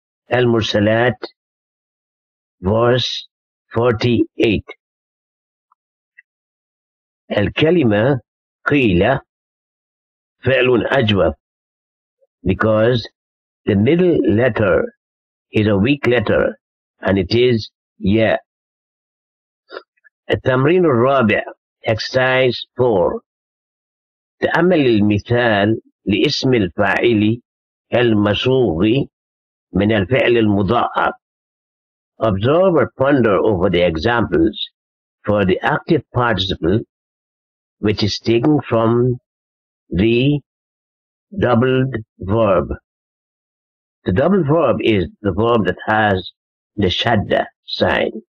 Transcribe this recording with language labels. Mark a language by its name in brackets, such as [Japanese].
[English] Al-Mursalat verse 48. [Arabic] الكلمة قيل فعل أجوف [English] because the middle letter is a weak letter and it is [Arabic] ياء. التمرين الرابع [English] exercise 4. [Arabic] تأمل المثال لاسم الفاعل المصوغ من الفعل المضارع. [English] Observe or ponder over the examples for the active participle which is taken from the doubled verb. The double verb is the verb that has the shadda sign.